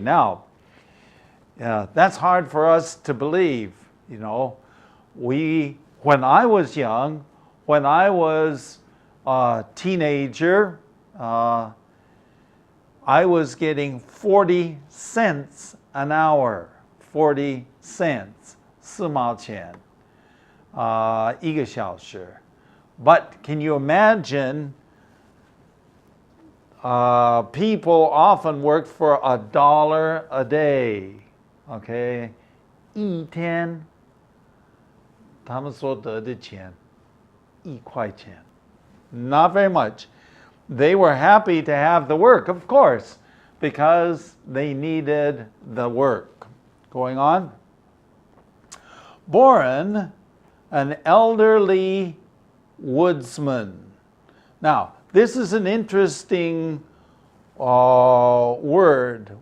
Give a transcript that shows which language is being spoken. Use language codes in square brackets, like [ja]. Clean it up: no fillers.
[en] Now, that's hard for us to believe, you know. When I was young, when I was a teenager, I was getting 40 cents an hour. 40 cents, [zh] 4毛钱, 1个小时. [en] But can you imagine people often worked for $1 a day, okay? [zh] 一天他们所得的钱1块钱. [en] Not very much. They were happy to have the work, of course, because they needed the work. Going on. Boren, an elderly woodsman. Now, this is an interesting word.